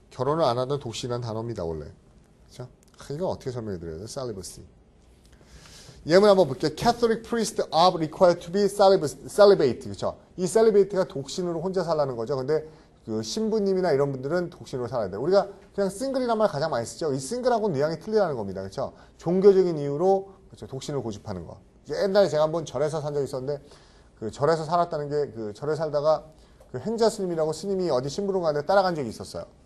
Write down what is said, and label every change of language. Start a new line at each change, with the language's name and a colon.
Korean: 결혼을 안 하던 독신이라는 단어입니다, 원래. 그렇죠? 이거 어떻게 설명해 드려야 돼요? celibacy. 예문 한번 볼게요.
English: Catholic priests are required to be celibate.
Korean: 그렇죠? 이 celibate가 독신으로 혼자 살라는 거죠. 근데 그 신부님이나 이런 분들은 독신으로 살아야 돼요. 우리가 그냥 싱글이란 말 가장 많이 쓰죠. 이 싱글하고는 뉘앙이 틀리다는 겁니다. 그렇죠? 종교적인 이유로 그렇죠. 독신을 고집하는 거. 옛날에 제가 한번 절에서 산 적이 있었는데 그 절에서 살았다는 게 그 절에 살다가 그 행자 스님이라고 스님이 어디 심부름 가는데 따라간 적이 있었어요.